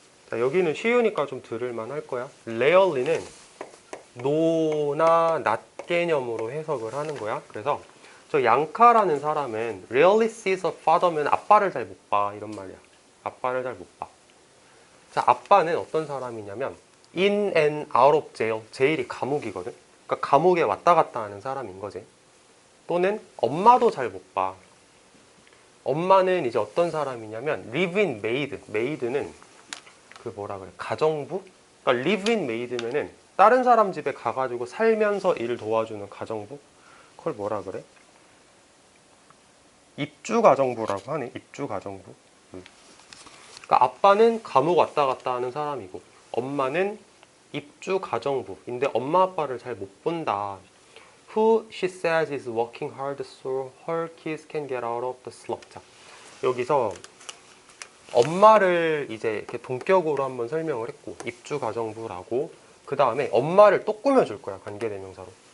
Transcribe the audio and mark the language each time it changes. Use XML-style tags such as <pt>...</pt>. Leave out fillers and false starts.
<ko>자, 여기는 쉬우니까 좀 들을만 할 거야. rarely는 노나 not 개념으로 해석을 하는 거야. 그래서 저 양카라는 사람은</ko> <en>rarely sees a father</en> <ko>면 아빠를 잘 못 봐 이런 말이야. 아빠를 잘 못 봐. 자, 아빠는 어떤 사람이냐면</ko> <en>in and out of jail.</en> <ko>제일이 감옥이거든. 그러니까 감옥에 왔다 갔다 하는 사람인 거지. 또는 엄마도 잘 못 봐. 엄마는 이제 어떤 사람이냐면 live-in maid. maid는 그 뭐라 그래? 가정부? 그러니까 live-in maid면은 다른 사람 집에 가가지고 살면서 일 도와주는 가정부? 그걸 뭐라 그래? 입주 가정부라고 하네. 입주 가정부. 그러니까 아빠는 감옥 왔다 갔다 하는 사람이고 엄마는 입주 가정부인데 엄마 아빠를 잘 못 본다.</ko> <en>who she says is working hard so her kids can get out of the slump.</en> <ko>자, 여기서 엄마를 이제 이렇게 동격으로 한번 설명을 했고 입주가정부라고 그 다음에 엄마를 또 꾸며줄 거야 관계대명사로.</ko>